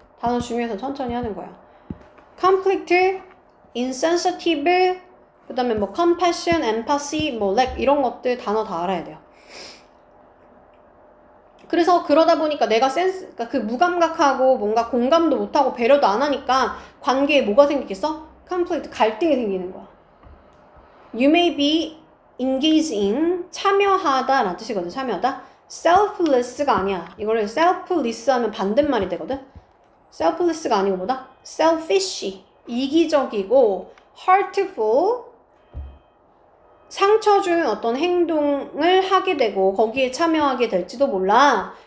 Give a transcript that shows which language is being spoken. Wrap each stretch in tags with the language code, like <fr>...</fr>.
<ko>단어 중요해서 천천히 하는 거야. conflict, insensitive, 그 다음에 뭐 compassion, empathy, 뭐 lack 이런 것들 단어 다 알아야 돼요. 그래서 그러다 보니까 내가 그러니까 그 무감각하고 뭔가 공감도 못하고 배려도 안 하니까 관계에 뭐가 생기겠어? conflict, 갈등이 생기는 거야.</ko> <en>You may be engaging,</en> <ko>참여하다 라는 뜻이거든. 참여하다. selfless가 아니야. 이거를 selfless 하면 반대말이 되거든. selfless가 아니고 뭐다? selfish, 이기적이고 hurtful, 상처 주는 어떤 행동을 하게 되고 거기에 참여하게 될지도 몰라.</ko>